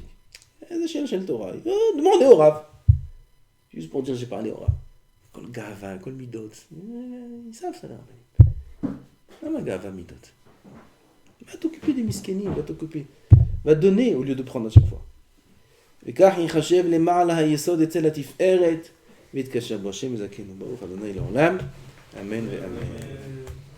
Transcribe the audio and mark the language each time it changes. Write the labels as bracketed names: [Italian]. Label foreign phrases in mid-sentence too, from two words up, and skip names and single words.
[French] J'ai lâché le Torah. Demandez au Rav. Juste pour dire, j'ai parlé au Rav. [Hebrew] כל גאוה, כל מדות. [French] Ils savent ça là. [Hebrew] מה גאוה מדות. [French] Va t'occuper des miskénim, va donner au lieu de prendre à chaque fois. [Hebrew] וכך יחשב למעלה היסוד אצל התפארת ויתקשר בו השם יזכנו ברוך ה' לעולם אמן ואמן.